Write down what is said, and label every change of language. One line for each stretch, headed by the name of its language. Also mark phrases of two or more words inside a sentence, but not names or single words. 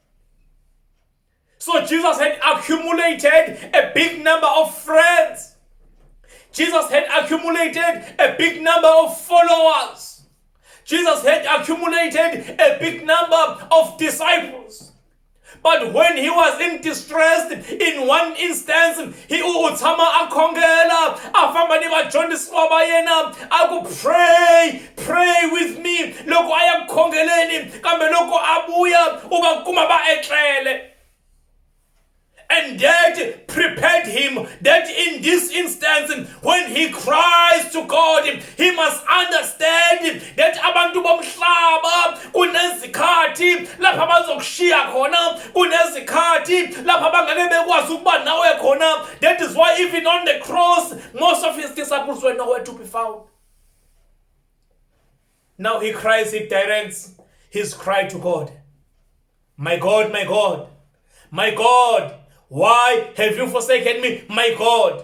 English: So Jesus had accumulated a big number of friends. Jesus had accumulated a big number of followers. Jesus had accumulated a big number of disciples. But when he was in distress, in one instance, he
Tsonga: uthama akhongela afamba ni vadyondzisi va yena aku
English: pray with me
Tsonga: loko aya kukhongeleni kambe loko abuya uba kuma ba etlele.
English: And that prepared him that in this instance, when he cries to God, he must understand that
Zulu: abantu bomhlaba kunezikhathi lapha bazokushiya khona, kunezikhathi lapha bangeke bekwazi ukuba nawe khona.
English: That is why even on the cross, most of his disciples were nowhere to be found. Now he cries, he directs his cry to God. My God, my God, my God, why have you forsaken me, my God?